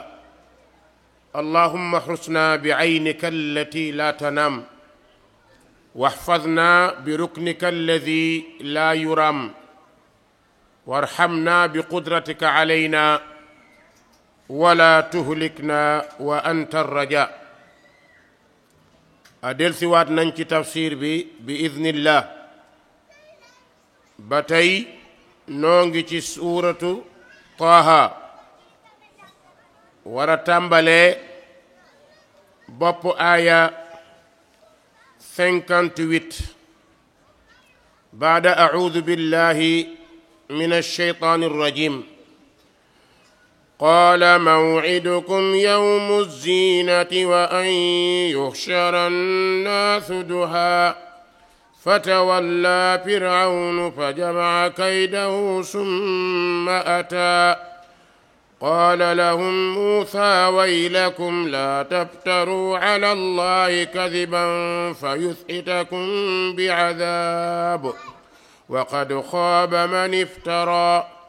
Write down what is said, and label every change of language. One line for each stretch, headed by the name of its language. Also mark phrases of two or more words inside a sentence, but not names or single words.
Arabic: اللهم احرسنا بعينك التي لا تنام، واحفظنا بركنك الذي لا يرام، وارحمنا بقدرتك علينا، ولا تهلكنا وأنت الرجاء.
Wolof: adel siwaat nañ ci tafsir bi idnillah. ba tey noo ngi ci suuratu Taaha, war a tàmbalee bopp aaya 58
Arabic: بعد أعوذ بالله من الشيطان الرجيم. قال موعدكم يوم الزينة وأن يحشر الناس ضحى فتولى فرعون فجمع كيده ثم أتى قال لهم موسى ويلكم لا تفتروا على الله كذبا فيسحتكم بعذاب وقد خاب من افترى.